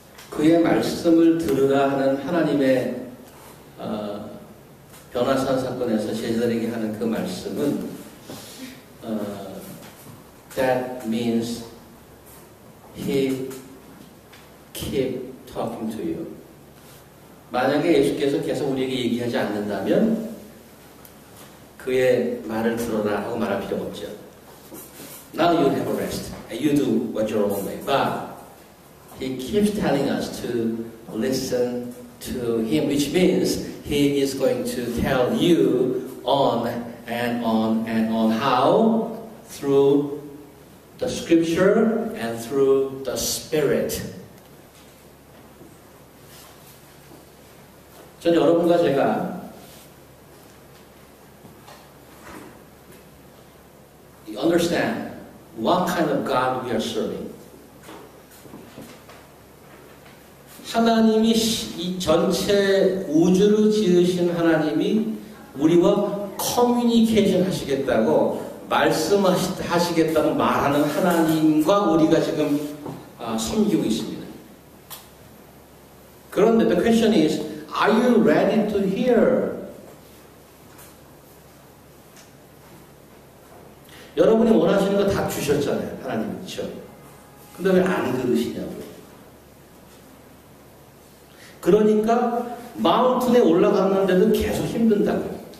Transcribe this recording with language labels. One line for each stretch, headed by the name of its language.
Korean: 그의 말씀을 들으라 하는 하나님의 변화산 사건에서 제자들에게 하는 그 말씀은
English: that means he keep talking to you.
Korean: 만약에 예수께서 계속 우리에게 얘기하지 않는다면 그의 말을 들어라 하고 말할 필요가 없죠.
English: Now you have a rest and you do what your own way. But he keeps telling us to listen to him, which means he is going to tell you on and on and on. How? Through the scripture and through the spirit.
Korean: 전 여러분과 제가
English: understand what kind of God we are serving.
Korean: 하나님이 이 전체 우주를 지으신 하나님이 우리와 커뮤니케이션 하시겠다고 말씀하시겠다고 말하는 하나님과 우리가 지금 섬기고 있습니다. 그런데
English: the question is, are you ready to hear?
Korean: 여러분이 원하시는 거 다 주셨잖아요. 하나님, 그렇죠? 근데 왜 안 들으시냐고요. 그러니까 마운틴에 올라갔는데도 계속 힘든다고요.